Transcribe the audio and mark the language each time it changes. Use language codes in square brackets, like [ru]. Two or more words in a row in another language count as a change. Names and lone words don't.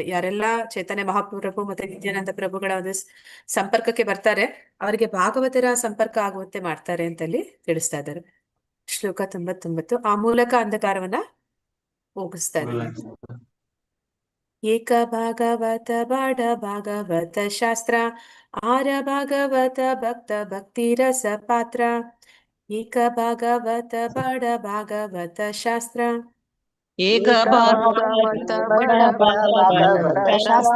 [kn] ಯಾರೆಲ್ಲ ಚೈತನ್ಯ ಮಹಾಪ್ರಭು ಮತ್ತೆ ನಿತ್ಯಾನಂದ ಪ್ರಭುಗಳ ಒಂದು ಸಂಪರ್ಕಕ್ಕೆ ಬರ್ತಾರೆ, ಅವರಿಗೆ ಭಾಗವತರ ಸಂಪರ್ಕ ಆಗುವಂತೆ ಮಾಡ್ತಾರೆ ಅಂತ ಅಲ್ಲಿ ತಿಳಿಸ್ತಾ ಇದ್ದಾರೆ. ಶ್ಲೋಕ 99. ಆ ಮೂಲಕ ಅಂಧಕಾರವನ್ನ ಹೋಗಿಸ್ತಾ ಇದ್ದಾರೆ. [bn] এক ভাগবত বড় ভাগবত শাস্ত্র, আর ভাগবত ভক্ত ভক্তি রস পাত্র. এক ভাগবত বড় ভাগবত শাস্ত্র, এক ভাগবত বড় ভাগবত শাস্ত্র,